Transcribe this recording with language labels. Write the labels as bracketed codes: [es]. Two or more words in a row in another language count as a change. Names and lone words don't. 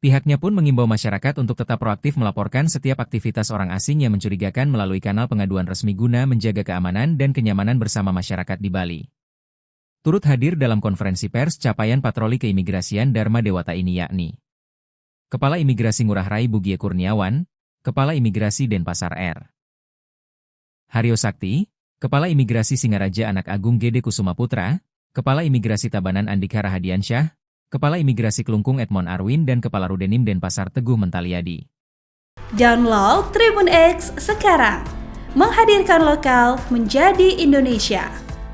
[id] Pihaknya pun mengimbau masyarakat untuk tetap proaktif melaporkan setiap aktivitas orang asing yang mencurigakan melalui kanal pengaduan resmi guna menjaga keamanan dan kenyamanan bersama masyarakat di Bali. Turut hadir dalam konferensi pers capaian patroli keimigrasian Dharma Dewata ini yakni Kepala Imigrasi Ngurah Rai Bugie Kurniawan, Kepala Imigrasi Denpasar R. Haryo Sakti, Kepala Imigrasi Singaraja Anak Agung Gede Kusuma Putra, Kepala Imigrasi Tabanan Andika Rahadiansyah, Kepala Imigrasi Kelungkung Edmond Arwin dan Kepala Rudenim Denpasar Teguh Mentaliadi. Download Tribun X sekarang, menghadirkan lokal menjadi Indonesia.